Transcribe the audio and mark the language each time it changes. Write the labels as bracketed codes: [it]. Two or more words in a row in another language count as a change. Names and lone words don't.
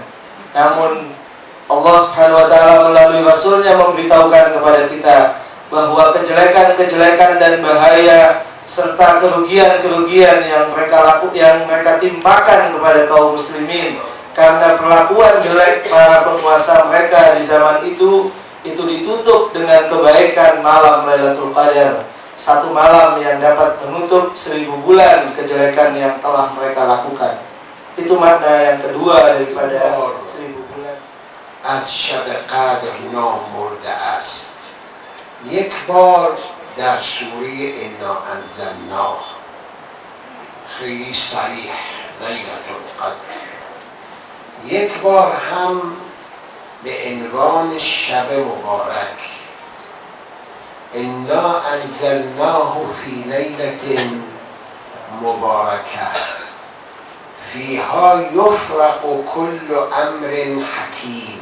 [id] Namun [ar] الله سبحانه وتعالى [id] melalui Rasulnya memberitahukan kepada kita bahwa kejelekan-kejelekan dan bahaya serta kerugian-kerugian yang mereka timpakan kepada kaum muslimin karena perlakuan jelek para penguasa mereka di zaman itu ditutup dengan kebaikan malam [ar] ليلة القدر, [id] satu malam yang dapat menutup 1000 bulan kejelekan yang telah mereka lakukan. Itu makna yang kedua daripada 1000 bulan. [fa] از شب قدر نام برده است. یک بار در سوره انا انزلناه خیلی صریح [ar] لیلة القدر، [fa] یک بار هم به عنوان شب مبارک [ar] انا انزلناه فی لیلة مبارکه فیها یفرق کل امر حکیم.